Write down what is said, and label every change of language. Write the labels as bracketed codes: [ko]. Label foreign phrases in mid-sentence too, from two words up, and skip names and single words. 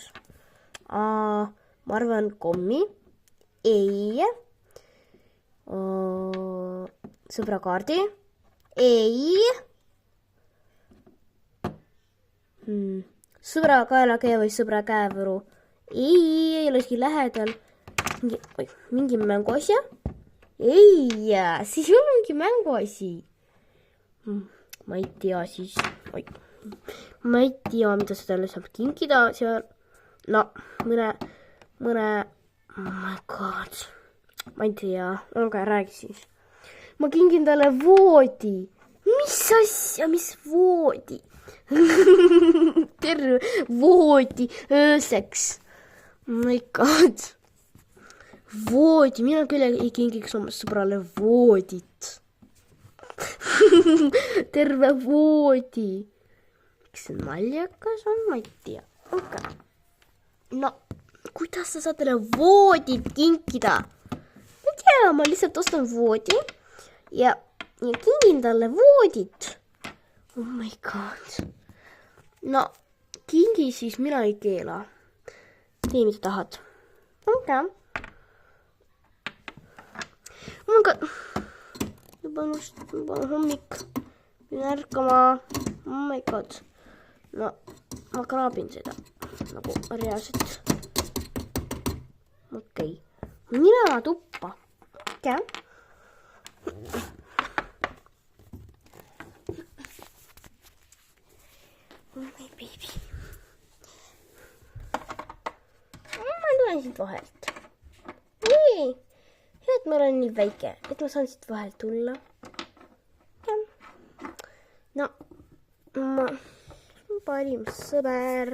[et] Ma arvan kommi, ei, sõbrakaardi, ei, sõbra kaelakäe või sõbra käevõru, ei ole isegi lähedal, mingi mänguasja, ei, siis ei ole mingi mänguasi. Ma ei tea siis, ma ei tea, mida seda saab kinkida seal. No, mõne, [en] oh my god, [et] ma ei tea, aga räägi siis. Ma kingin talle voodi. Mis asja, mis voodi? Terve voodi ööseks. [en] Oh my god. [et] Voodi, mina küll ei kingiks oma sõbrale voodit. Terve voodi. Miks see naljakas on, ma ei tea. Okay. No, kuidas sa saad talle voodit kinkida? Ma ei tea, ma lihtsalt ostan voodi ja kingin talle voodit. [en] Oh my god. [et] No, kingi siis mina ei keela. Tee, mida tahad. [en] Okay. Oh my god. [et] Juba hommik. Pidin ärkama. [en] Oh my god. No, [et] ma kraabin seda. Nagu reaalselt. Okei. Mina tuppa. Okei. [en] Oh my baby. [et] Ma tulen siit vahelt. Nii. Hea, et ma olen nii väike, et ma saan siit vahelt tulla. No, ma parim sõber.